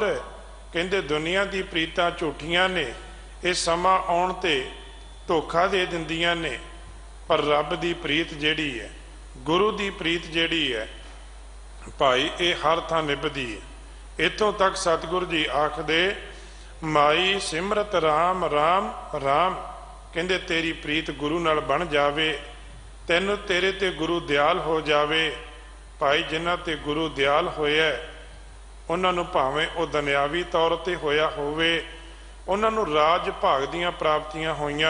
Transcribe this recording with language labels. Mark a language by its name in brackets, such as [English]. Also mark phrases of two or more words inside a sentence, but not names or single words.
[Punjabi] ਕਹਿੰਦੇ ਦੁਨੀਆ ਦੀ ਪ੍ਰੀਤਾਂ ਝੂਠੀਆਂ ਨੇ, ਯੇ ਸਮਾ ਆਉਣ ਤੇ ਧੋਖਾ ਦੇ ਦਿੰਦੀਆਂ ਨੇ। ਪਰ ਰੱਬ ਦੀ ਪ੍ਰੀਤ ਜਿਹੜੀ ਹੈ, ਗੁਰੂ ਦੀ ਪ੍ਰੀਤ ਜਿਹੜੀ ਹੈ ਭਾਈ ਯੇ ਹਰ ਥਾਂ ਨਿਭਦੀ ਹੈ। ਇੱਥੋਂ ਤਕ ਸਤਗੁਰੂ ਜੀ ਆਖਦੇ ਮਾਈ ਸਿਮਰਤ ਰਾਮ ਰਾਮ ਰਾਮ। ਕਹਿੰਦੇ ਤੇਰੀ ਪ੍ਰੀਤ ਗੁਰੂ ਨਾਲ ਬਣ ਜਾਵੇ, ਤੈਨੂੰ ਤੇਰੇ ਤੇ ਗੁਰੂ ਦਇਆਲ ਹੋ ਜਾਵੇ। ਭਾਈ ਜਿਨ੍ਹਾਂ ਤੇ ਗੁਰੂ ਦਇਆਲ ਹੋਇਆ ਉਨ੍ਹਾਂ ਨੂੰ ਭਾਵੇਂ ਵੋ ਦੁਨਿਆਵੀ ਤੌਰ ਤੇ ਹੋਇਆ ਹੋਵੇ, ਉਨ੍ਹਾਂ ਨੂੰ ਰਾਜ ਭਾਗ ਦੀਆਂ ਪ੍ਰਾਪਤੀਆਂ ਹੋਈਆਂ।